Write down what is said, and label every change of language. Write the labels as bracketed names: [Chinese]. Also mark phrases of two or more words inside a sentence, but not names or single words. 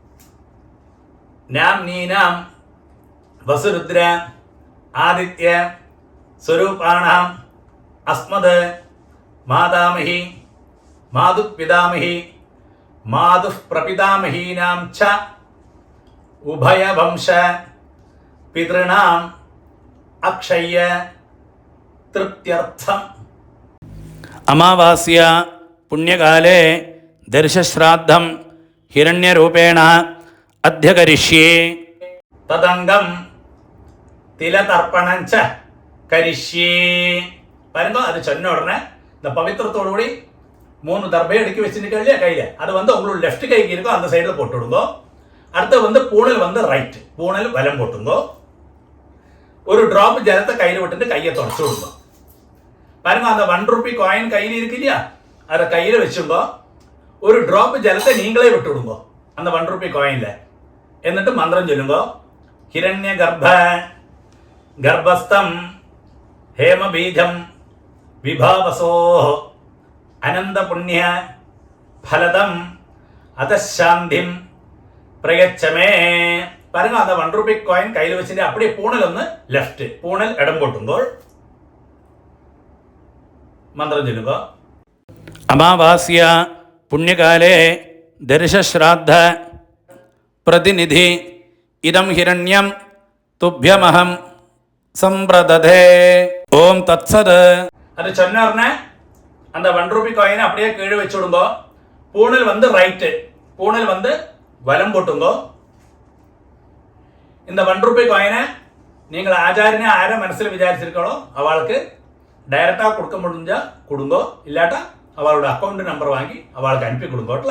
[Sanskrit] നാം നീനാം വസുരുദ്ര ആദിത്യ സ്വരൂപാണാം അസ്മദ് മാതാമഹി മാതുഃ പിതാമഹി മാതുഃ പ്രപിതാമഹീനാം ച ഉഭയവംശ പിതൃണാം അക്ഷയ്യ തൃപ്ത്യർത്ഥം. അമാവാസ്യ പുണ്യകാലേ ദർശശ്രാദ്ധം ഹിരണ്യരൂപേണ അധ്യകരിഷ്യേ. തദംഗം തിലതർപ്പണഞ്ച കരിഷ്യേ. [Tamil] பாருங்க, அது சொன்ன உடனே இந்த பவித்திரத்தோடு கூடி 3 தர்பை அடுக்கி வச்சுருக்க இல்லையா கையில், அது உங்களோட லெஃப்ட் கைக்கு இருக்கோ அந்த சைடில் போட்டு விடுங்கோ. அடுத்து பூணல் ரைட், பூணல் வலம் போட்டுங்கோ. ஒரு டிராப் ஜலத்தை கையில் விட்டுட்டு கையை தொடச்சு விடுங்க. பாருங்க, அந்த 1 [English] rupee coin [Tamil] கையில் இருக்கு இல்லையா, அதை கையில் வச்சுங்கோ. ஒரு டிராப் ஜலத்தை நீங்களே விட்டு விடுங்கோ அந்த 1 [English] rupee coinla. [Tamil] என்னிட்டு மந்திரம் சொல்லுங்கோ. [Sanskrit] ഹിരണ്യ ഗർഭ ഗർഭസ്ഥം ഹേമബീജം വിഭാവസോ അനന്തപുണ്യ ഫലദം അതശാന്തിം പ്രയച്ഛമേ. [Tamil] பாருங்க, அந்த 1 [English] rupee coin [Tamil] கையில் வச்சுட்டு அப்படியே பூணல் லெஃப்ட், பூணல் இடம் போட்டுங்கோள். மந்திரம் சொல்லுங்க. [Sanskrit] അമാവാസ്യ പുണ്യകാലേ ദർശശ്രാദ്ധ പ്രതിനിധി ഇദം ഹിരണ്യം തുഭ്യമഹം സമ്പ്രദധേ. ഓം തത്സത്. [Tamil] அது சொன்ன உடனே அந்த 1 [English] rupee coinai [Tamil] அப்படியே கீழே வச்சு விடுங்கோ. பூணல் ரைட்டு, பூணல் வலம் போட்டுங்கோ. இந்த 1 [English] rupee coinai [Tamil] நீங்கள் ஆச்சாரியனை ஆரை மனசில் விசாரிச்சிருக்கோ அவளுக்கு டைரக்டாக கொடுக்க முடிஞ்சா கொடுங்கோ, இல்லாட்டா அவளோட [English] account number [Tamil] வாங்கி அவளுக்கு அனுப்பி கொடுங்கோட்டா.